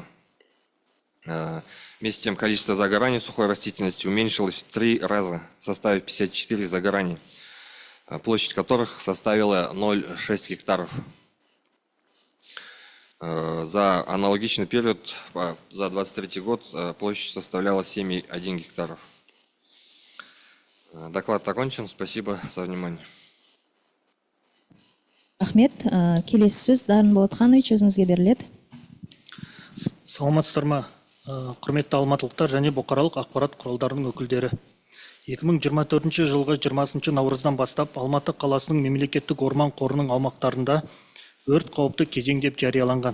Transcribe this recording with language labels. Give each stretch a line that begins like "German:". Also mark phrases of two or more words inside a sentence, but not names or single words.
Russian: Вместе с тем, количество загораний сухой растительности уменьшилось в 3 раза, составив 54 загораний, площадь которых составила 0,6 гектаров. За аналогичный период, за 2023 год, площадь составляла 7,1 гектаров. Доклад окончен. Спасибо за внимание.
Kazakh: Ахмет, келесі сөз Дарын Болатханович өзіңізге беріледі. Саламатсыздар ма, Құрметті алматылықтар және бұқаралық ақпарат құралдарының өкілдері. 2024 жылғы 20 наурыздан бастап Алматы қаласының мемлекеттік орман қорының аумақтарында өрт қауіпті кезең деп жарияланған.